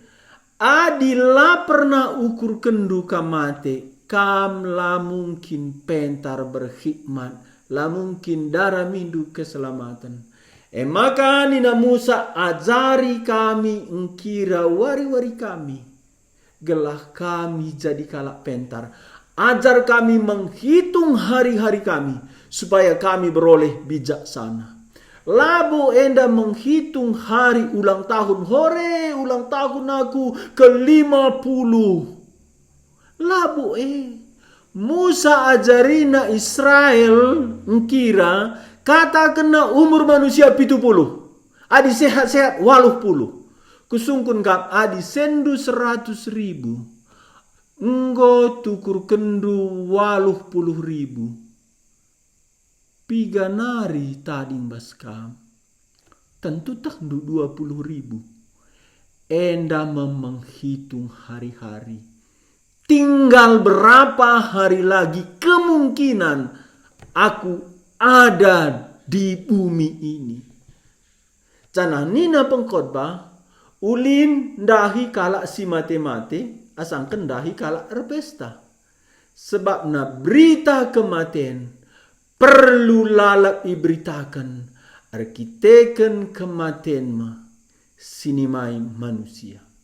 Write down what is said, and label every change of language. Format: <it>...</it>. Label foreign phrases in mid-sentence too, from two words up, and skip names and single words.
<btx>Adila pernah ukur kendu kamate, kam la mungkin pentar berhikmat, la mungkin darah mindu keselamatan. Maka nina Musa ajari kami engkira wari-wari kami, gelah kami jadi kalak pentar.</btx> <id>Ajar kami menghitung hari-hari kami, supaya kami beroleh bijaksana.</id> <btx>Labu enda</btx> <id>menghitung hari ulang tahun. Hore, ulang tahun aku ke-50.</id> <btx>Labu Musa ajarina Israel ngkira kata kena</btx> <id>umur manusia</id> <btx>70. Adi sehat-sehat 80. Kusungkun kap adi sendu 100.000. Enggo tukur kendu 80.000. Piga nari tading baskam.</btx> <id>Tentu tak 20.000. Enda menghitung hari-hari. Tinggal berapa hari lagi kemungkinan aku ada di bumi ini.</id> <btx>Canah nina pengkhotbah. Ulin dahi kalak si mate-mate. Asangken dahi kalak erpesta. Sebab na</btx> <id>berita kematian perlu</id> <btx>lalap iberitakan, arkiteken kematian ma sinimai manusia.</btx>